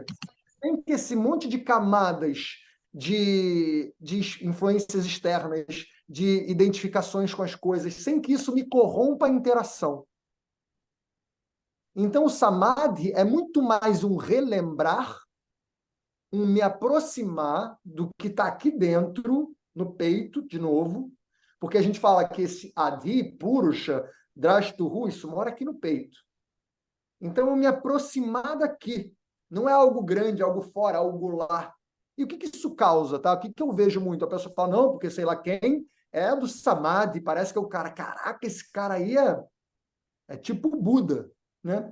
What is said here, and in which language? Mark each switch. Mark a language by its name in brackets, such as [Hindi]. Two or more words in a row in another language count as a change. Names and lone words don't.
[Portuguese] Tem que esse monte de camadas de influências externas, de identificações com as coisas, sem que isso me corrompa a interação. Então, o samadhi é muito mais um relembrar, um me aproximar do que está aqui dentro, no peito, de novo, porque a gente fala que esse [Sanskrit] अधि, पुरुष, द्रष्टुः, [Portuguese] isso mora aqui no peito. Então, eu me aproximar daqui. Não é algo grande, algo fora, algo lá. E o que isso causa, tá? O que eu vejo muito? A pessoa fala, não, porque sei lá quem é do samadhi, parece que é o cara, caraca, esse cara aí é tipo Buda, né?